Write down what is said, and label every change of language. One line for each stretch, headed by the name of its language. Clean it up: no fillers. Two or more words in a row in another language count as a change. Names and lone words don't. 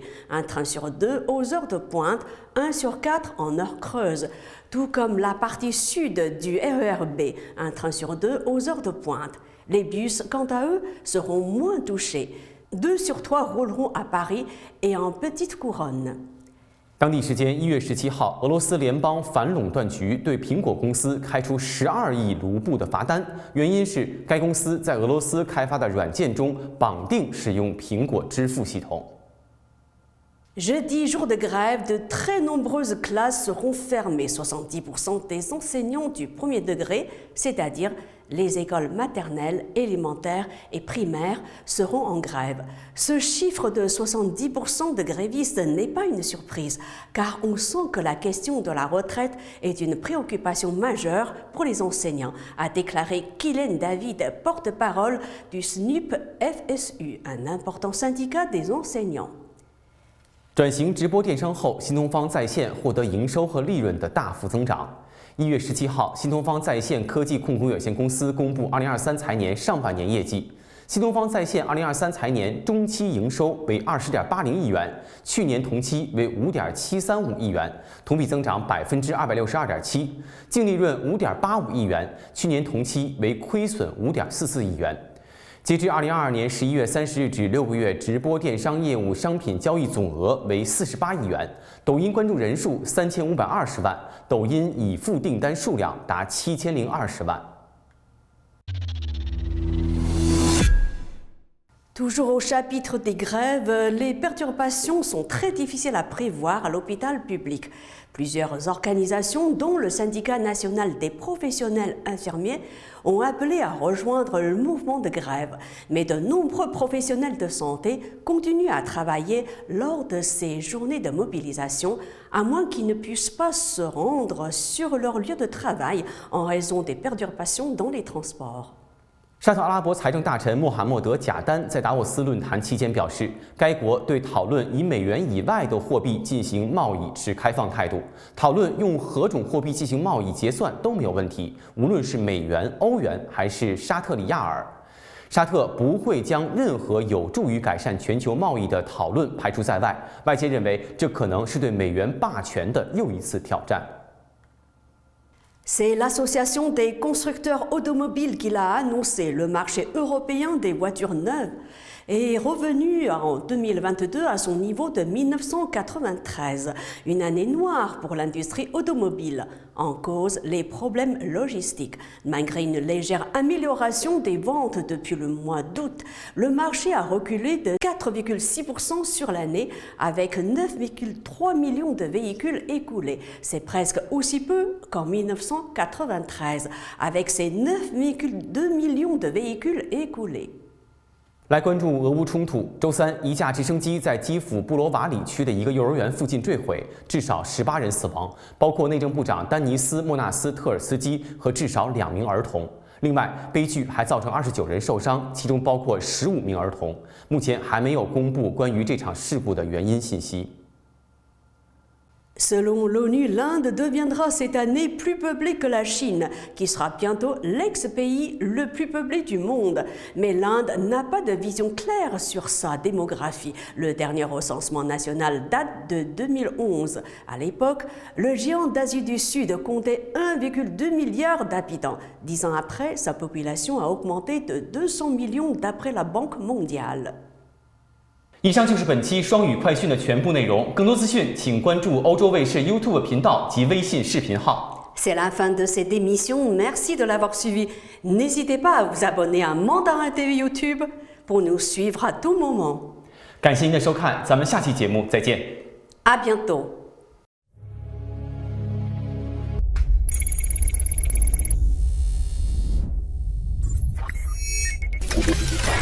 French: Un train sur 2 aux heures de pointe, 1 sur 4 en heures creuses, tout comme la partie sud du RER B, un train sur 2 aux heures de pointe. Les bus, quant à eux, seront moins touchés. 2 sur 3 rouleront à Paris et en petite couronne.
Chinese: 当地时间1月17号，俄罗斯联邦反垄断局对苹果公司开出12亿卢布的罚单，原因是该公司在俄罗斯开发的软件中绑定使用苹果支付系统。
French: Jeudi, jour de grève, de très nombreuses classes seront fermées. 70% des enseignants du premier degré, c'est-à-dire les écoles maternelles, élémentaires et primaires, seront en grève. Ce chiffre de 70% de grévistes n'est pas une surprise, car on sent que la question de la retraite est une préoccupation majeure pour les enseignants, a déclaré Kylen David, porte-parole du SNUP-FSU, un important syndicat des enseignants.
Chinese: 转型直播电商后，新东方在线获得营收和利润的大幅增长。1月17号，新东方在线科技控股有限公司公布2023财年上半年业绩。新东方在线2023财年中期营收为20.80亿元，去年同期为5.735亿元，同比增长262.7%；净利润5.85亿元，去年同期为亏损5.44亿元。截至2022年11月30日止6个月，直播电商业务商品交易总额为48亿元，抖音关注人数3520万，抖音已付订单数量达7020万。
French: Toujours au chapitre des grèves, les perturbations sont très difficiles à prévoir à l'hôpital public. Plusieurs organisations, dont le syndicat national des professionnels infirmiers, ont appelé à rejoindre le mouvement de grève. Mais de nombreux professionnels de santé continuent à travailler lors de ces journées de mobilisation, à moins qu'ils ne puissent pas se rendre sur leur lieu de travail en raison des perturbations dans les transports.
Chinese: 沙特阿拉伯财政大臣穆罕默德·贾丹在达沃斯论坛期间表示，该国对讨论以美元以外的货币进行贸易持开放态度，讨论用何种货币进行贸易结算都没有问题，无论是美元、欧元还是沙特里亚尔。沙特不会将任何有助于改善全球贸易的讨论排除在外。外界认为，这可能是对美元霸权的又一次挑战。
French: C'est l'association des constructeurs automobiles qui l'a annoncé. Le marché européen des voitures neuves est revenu en 2022 à son niveau de 1993, une année noire pour l'industrie automobile. En cause, les problèmes logistiques. Malgré une légère amélioration des ventes depuis le mois d'août, le marché a reculé de 4,6% sur l'année avec 9,3 millions de véhicules écoulés. C'est presque aussi peu qu'en 1993, avec ses 9,2 millions de véhicules écoulés.
Chinese: 来关注俄乌冲突。周三，一架直升机在基辅布罗瓦里区的一个幼儿园附近坠毁，至少18人死亡，包括内政部长丹尼斯·莫纳斯特尔斯基和至少2名儿童。另外，悲剧还造成29人受伤，其中包括15名儿童。目前还没有公布关于这场事故的原因信息。
French: Selon l'ONU, l'Inde deviendra cette année plus peuplée que la Chine, qui sera bientôt l'ex-pays le plus peuplé du monde. Mais l'Inde n'a pas de vision claire sur sa démographie. Le dernier recensement national date de 2011. À l'époque, le géant d'Asie du Sud comptait 1,2 milliard d'habitants. 10 ans après, sa population a augmenté de 200 millions d'après la Banque mondiale.
Chinese: 以上就是本期双语快讯的全部内容。更多资讯，请关注欧洲卫视 YouTube 频道及微信视频号。
French: C'est la fin de cette émission. Merci de l'avoir suivi. N'hésitez pas à vous abonner à Mandarin TV YouTube pour nous suivre à tout moment.
Chinese: 感谢您的收看，咱们下期节目再见。
French: À bientôt.